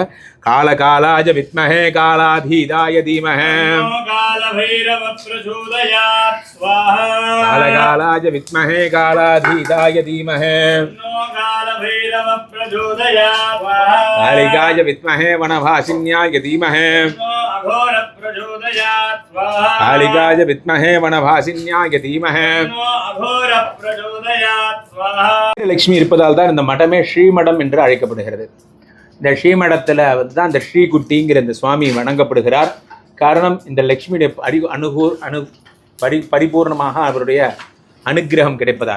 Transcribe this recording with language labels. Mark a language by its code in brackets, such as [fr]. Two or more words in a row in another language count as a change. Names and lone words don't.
[sa] काल कालाज विद्महे कालातीताय धीमहि काल कालाज विद्महे कालातीताय धीमहि कालिकाय विद्महे वनवासिन्याय धीमहि कालिकाय विद्महे वनवासिन्याय धीमहि [ta] லட்சுமி இருப்பதால் தான் இந்த மடமே ஸ்ரீமடம் என்று அழைக்கப்படுகிறது. இந்த ஸ்ரீமடத்தில் தான் இந்த ஸ்ரீகுட்டிங்கிற இந்த சுவாமி வணங்கப்படுகிறார். காரணம், இந்த லக்ஷ்மியுடைய பரிபூர்ணமாக அவருடைய அனுகிரகம் கிடைப்பதால்.